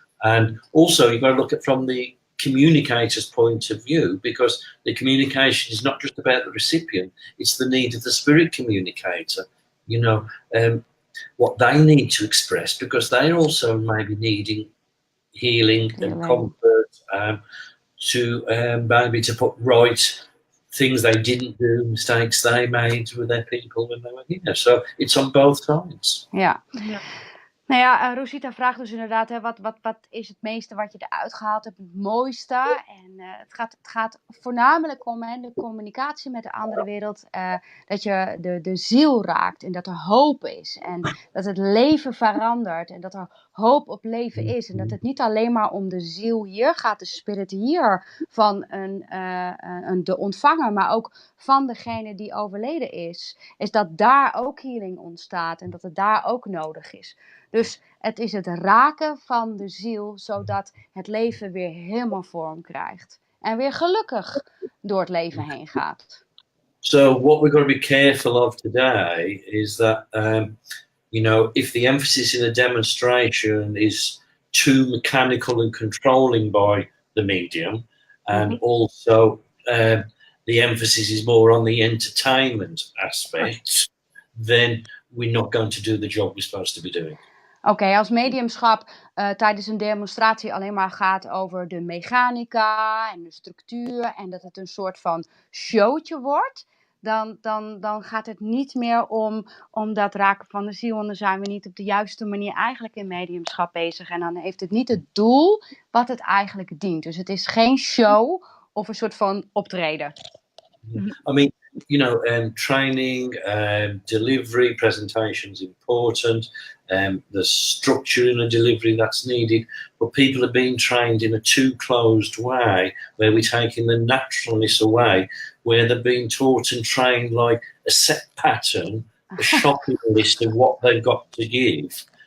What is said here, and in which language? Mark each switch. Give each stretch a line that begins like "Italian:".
English: And also you've got to look at from the communicator's point of view, because the communication is not just about the recipient, it's the need of the spirit communicator, what they need to express, because they're also maybe needing healing and comfort, to maybe to put right things they didn't do, mistakes they made with their people when they were here. So it's on both sides.
Dutch: Ja. Nou ja, Rosita vraagt dus inderdaad, hè, wat is het meeste wat je eruit gehaald hebt, het mooiste? En het gaat voornamelijk om de communicatie met de andere wereld, dat je de ziel raakt en dat er hoop is en dat het leven verandert en dat er hoop op leven is. En dat het niet alleen maar om de ziel hier gaat, de spirit hier van de ontvanger, maar ook van degene die overleden is. Is dat daar ook healing ontstaat en dat het daar ook nodig is. Dus het is het raken van de ziel, zodat het leven weer helemaal vorm krijgt. En weer gelukkig door het leven heen gaat.
English: So what we've got to be careful of today is that, if the emphasis in a demonstration is too mechanical and controlling by the medium, and also the emphasis is more on the entertainment aspect, then we're not going to do the job we're supposed to be doing.
Dutch: Oké, als mediumschap tijdens een demonstratie alleen maar gaat over de mechanica en de structuur en dat het een soort van showtje wordt, dan gaat het niet meer om dat raken van de ziel en dan zijn we niet op de juiste manier eigenlijk in mediumschap bezig en dan heeft het niet het doel wat het eigenlijk dient. Dus het is geen show of een soort van optreden.
English: I mean, training, delivery, presentation's important. The structure in a delivery that's needed, but people are being trained in a too closed way, where we're taking the naturalness away, where they're being taught and trained like a set pattern, a shopping list of what they've got to give.